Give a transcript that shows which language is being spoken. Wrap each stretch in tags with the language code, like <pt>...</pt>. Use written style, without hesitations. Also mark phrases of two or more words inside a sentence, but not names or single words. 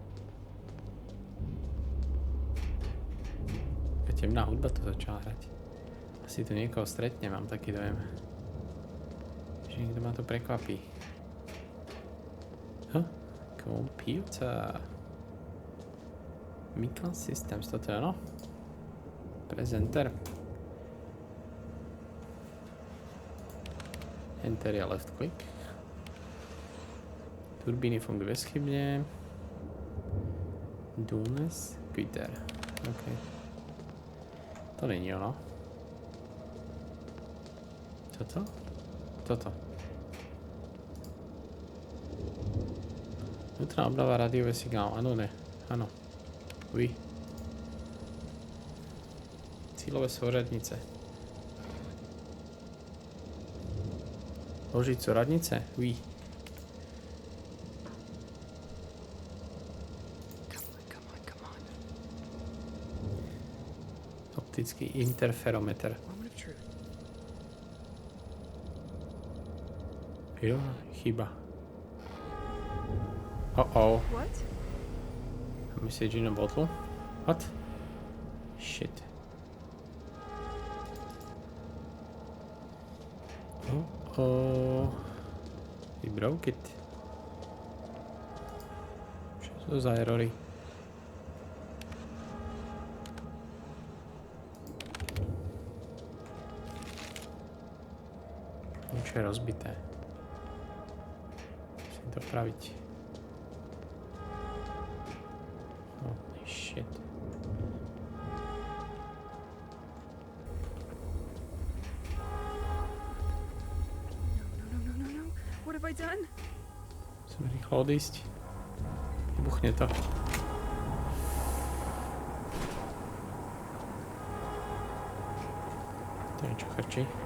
<sk>Taká temná hudba to začala hrať. Asi tu niekoho stretne, mám taký dojem. Že niekto ma to prekvapí. Computer. Mical Systems, toto je ono? Presenter. Enter je</sk> <en>left click.</en> <sk>Turbíny fungujú bezchybne. Dunes Quitter. OK. To není ono. Toto? Toto. Vnútorná obnova rádiové signálu. Áno, ne. Áno. Oui. Cílové súradnice. Ložiť súradnice? Oui.</sk> <en>Come on.</en> <sk>Optický interferometer.</sk> <en>Moment of truth.</en> <sk>Jo, chyba.</sk> <en>Oh. What? Message in a bottle? What? Shit. We broke it.</en> <sk>Čo sú za erory? Niečo je rozbité. Musím to opraviť.</sk> <en>Holy shit. No. What have I done?</en> <sk>Musím rýchlo odísť. Vybuchne to. To niečo chrčí.</sk>